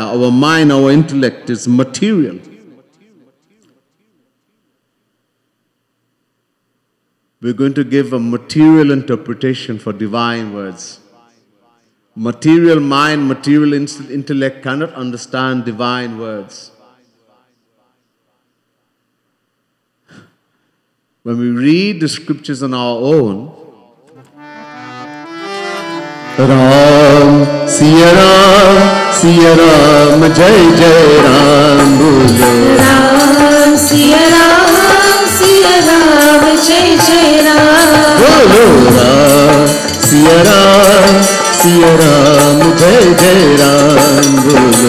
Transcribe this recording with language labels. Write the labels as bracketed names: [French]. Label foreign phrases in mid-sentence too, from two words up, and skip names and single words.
[English] Our mind, our intellect is material. We're going to give a material interpretation for divine words. Material mind, material intellect cannot understand divine words. When we read the scriptures on our own, [Hindi] राम सिया राम जय जय राम बोलो। राम सिया राम जय जय राम, बोलो राम सिया राम जय जय राम बोलो।